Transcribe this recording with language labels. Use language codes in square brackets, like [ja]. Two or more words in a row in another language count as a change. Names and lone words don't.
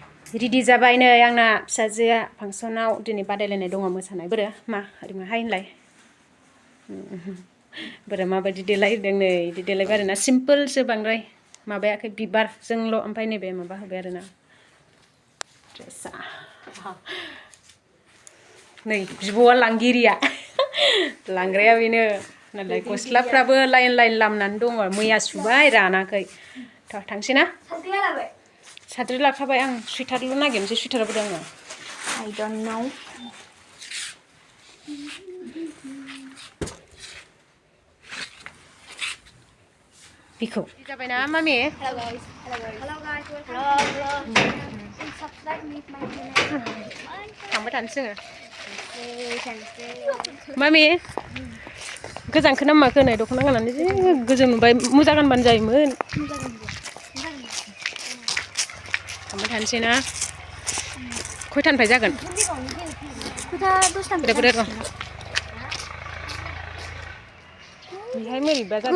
[brx] रेडि जाबाय नै आंना फिसाजोआ फांसनाव दिनै बादायलायनाय दङ मोसानाय बोरो मा ओरैनो हाय होनलाय बोरो माबायदि देलायहोदों नै बिदि देलायबाय आरोना सिम्पोलसो बांद्राय माबायाखै बिबारजोंल' ओमफ्राय नैबे माबा होबाय आरोना ड्रेसा नै बिब'आ लांगिरिया लांग्राया बेनो नालाय गस्लाफ्राबो लाइन लाइन लामनानै दङ मैया सुबाय रानाखै थांसै ना साद्रि लाखाबाय आं सुइटारल' नागिरनोसै सुइटाराबो दङ [en] I don't know [brx] बिखौ जाबायना मामि [en] Hello guys. Hello guys. Hello. Subscribe me my channel. [brx] थांबाय थानोसै जोङो मामि गोजांखो ना माखो नै दख'ना गाननानै जि गोजोन नुबाय मोजां गानबानो जायोमोन थांबाय थानोसै ना खयथानिफ्राय जागोन बेहाय मोरैबा जादों